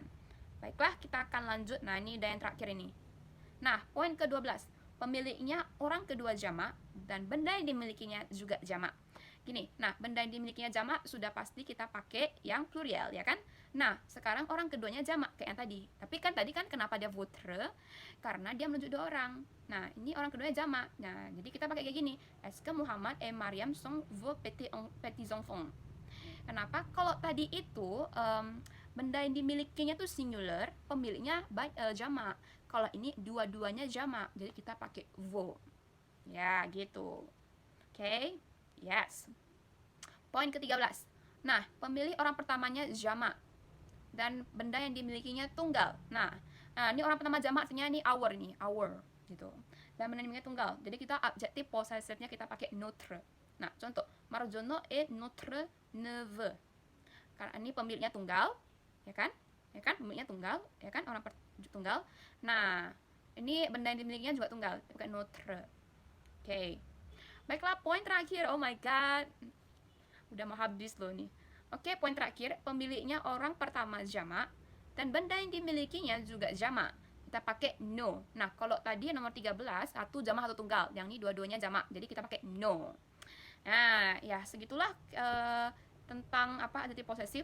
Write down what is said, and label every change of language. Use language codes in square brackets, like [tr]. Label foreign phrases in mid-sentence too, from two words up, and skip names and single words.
[id] Baiklah, kita akan lanjut. Nah, ini udah yang terakhir ini. Nah, poin ke-12. Pemiliknya orang kedua jamak dan benda yang dimilikinya juga jamak. Gini, nah benda yang dimilikinya jamak sudah pasti kita pakai yang plural ya kan. Nah sekarang orang keduanya jamak kayak yang tadi. Tapi kan tadi kan kenapa dia votre? Karena dia menunjuk dua orang. Nah ini orang keduanya jamak. Nah jadi kita pakai kayak gini. [fr] Est-ce que Muhammad et Mariam sont vos petits enfants? [id] Kenapa? Kalau tadi itu benda yang dimilikinya tuh singular, pemiliknya jamak. Kalau ini dua-duanya jamak, jadi kita pakai vos. Ya gitu. Oke. Yes. Poin ke-13. Nah, pemilih orang pertamanya jamak dan benda yang dimilikinya tunggal. Nah, ini orang pertama jamak artinya ini our gitu. Dan benda yang dimilikinya tunggal. Jadi kita adjektif possessifnya kita pakai notre. Nah, contoh, [fr] Marjono est notre neveu. [id] Karena ini pemiliknya tunggal, ya kan? ya kan, pemiliknya tunggal, ya kan, tunggal. Nah, ini benda yang dimilikinya juga tunggal, bukan neutre. Oke. Baiklah, poin terakhir. [en] Oh my god. [id] Udah mau habis loh nih. Oke, poin terakhir, pemiliknya orang pertama jamak dan benda yang dimilikinya juga jamak. Kita pakai no. Nah, kalau tadi nomor 13, satu jamak satu tunggal. Yang ini dua-duanya jamak. Jadi kita pakai no. Nah, ya segitulah tentang apa adjektif posesif.